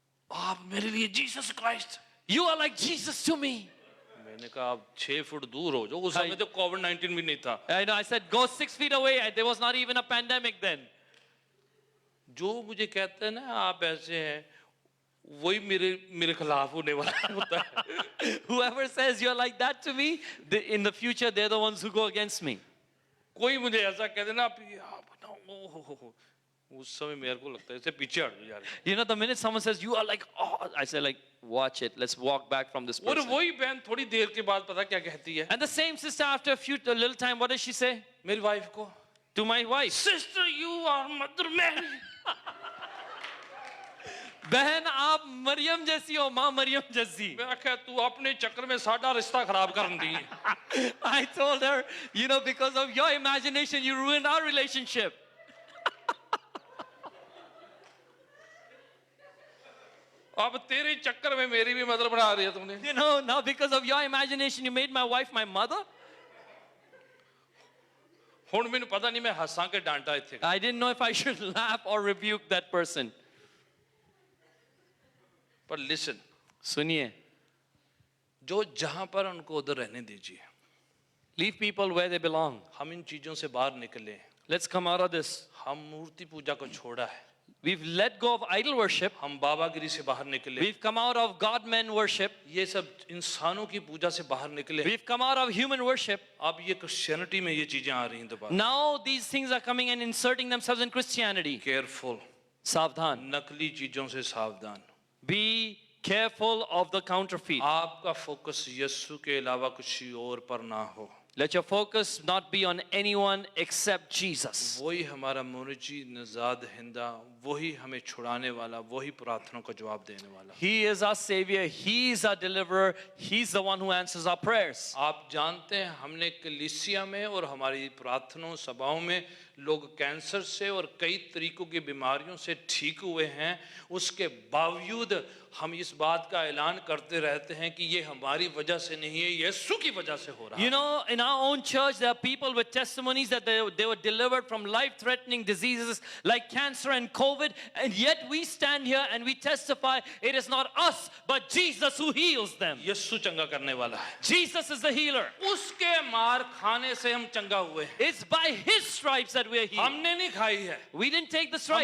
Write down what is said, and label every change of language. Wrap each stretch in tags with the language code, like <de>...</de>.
<hi>आप मेरे लिए Jesus Christ.</hi> <en>you are like Jesus to me.</en> <hi>मैंने कहा आप 6 फुट दूर हो, जो उस समय तो कोविड-19 भी नहीं था।</hi> <en>I know, I said, go 6 feet away. There was not even a pandemic then.</en> <hi>जो मुझे कहते हैं ना आप ऐसे हैं, वही मेरे खिलाफ होने वाला होता है।</hi> <en>Whoever says you're like that to me, in the future, they're the ones who go against me.</en> <hi>कोई मुझे ऐसा कह देना आप बताओ, उस समय मेरे को लगता है इसे पीछे हट यार।</hi> <en>You know, the minute someone says, you are like, oh, I say like, watch it. Let's walk back from this</en> <hi>और</hi> <en>person.</en> <hi>वही बहन थोड़ी देर के बाद पता क्या कहती है</hi> <en>And the same sister, after a little time, what does she say?</en> <hi>मेरी वाइफ को,</hi> <en>To my wife. Sister you are mother Mary.</en> <hi>बहन आप मरियम जैसी हो, माँ मरियम जैसी.</hi> <pa>मैं आख्या तू अपने चक्कर में साडा रिश्ता खराब कर दी।</pa> <en>I told her, you know, because of your imagination, you ruined our relationship.</en> <hi>अब तेरे चक्कर में मेरी भी मदर बना रही है तुमने।</hi> <en>You know, now because of your imagination, you made my wife my mother.</en> <pa>हुण मैंने पता नहीं मैं हंसा के डांटा इथे।</pa> <en>I didn't know if I should laugh or rebuke that person. पर listen,</en> <hi>सुनिए, जो जहां पर उनको उधर रहने दीजिए।</hi> <en>leave people where they belong.</en> <hi>हम इन चीजों से बाहर निकले,</hi> <en>Let's come out of this.</en> <hi>हम मूर्ति पूजा को छोड़ा है,</hi> <en>We've let go of idol worship.</en> <hi>हम बाबागिरी से बाहर निकले,</hi> <en>We've come out of God-man worship.</en> <hi>ये सब इंसानों की पूजा से बाहर निकले।</hi> <en>We've come out of human worship.</en> <hi>अब ये क्रिश्चियनिटी में ये चीजें आ रही हैं दोबारा।</hi> <en>Now these things are coming and inserting themselves in Christianity. Careful,</en> <hi>Savdhan. नकली चीजों से सावधान।</hi> <en>Be careful of the counterfeit.</en> <hi>आपका फोकस यीशु के अलावा किसी और पर ना हो।</hi> <en>Let your focus not be on anyone except Jesus.</en> <hi>वही हमारा मुर्जी नजाद हिंदा, वही हमें छुड़ाने वाला, वही प्रार्थना का जवाब देने वाला।</hi> <en>He is our Savior. He is our deliverer. He's the one who answers our prayers.</en> <hi>आप जानते हैं हमने कलीसिया में और हमारी प्रार्थनाओं सभाओं में लोग कैंसर से और कई तरीकों की बीमारियों से ठीक हुए हैं, उसके बावजूद हम इस बात का ऐलान करते रहते हैं कि ये हमारी वजह से नहीं है, यीशु की वजह से हो रहा है।</hi> <en>You know, in our own church, there are people with testimonies that they were delivered from life-threatening diseases like cancer and COVID, and yet we stand here and we testify it is not us, but Jesus who heals them.</en> <hi>यीशु चंगा करने वाला है,</hi> <en>Jesus is the healer.</en> <hi>उसके मार खाने से हम चंगा हुए हैं।</hi> <en>It's by His stripes that we are healed.</en> <hi>हमने नहीं खाई है,</hi> <en>We didn't take the stripes.</en>